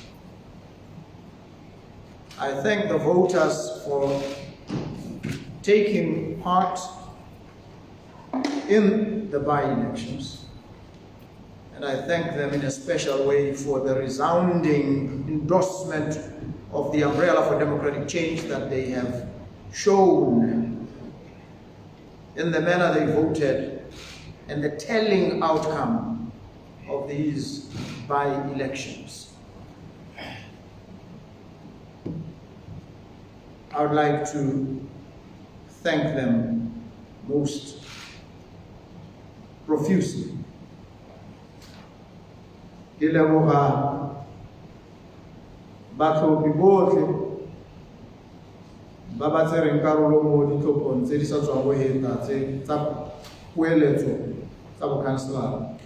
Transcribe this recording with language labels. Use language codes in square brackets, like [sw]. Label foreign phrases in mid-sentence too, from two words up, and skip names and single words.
[en] I thank the voters for taking part in the by-elections, and I thank them in a special way for the resounding endorsement of the umbrella for democratic change that they have shown in the manner they voted and the telling outcome of these by-elections. I would like to thank them most profusely. [tn] Batlhophi botlhe ba ba tsereng karolo mo ditlhophong tse di sa tswang go heta tsa poeletso tsa bokhanselara.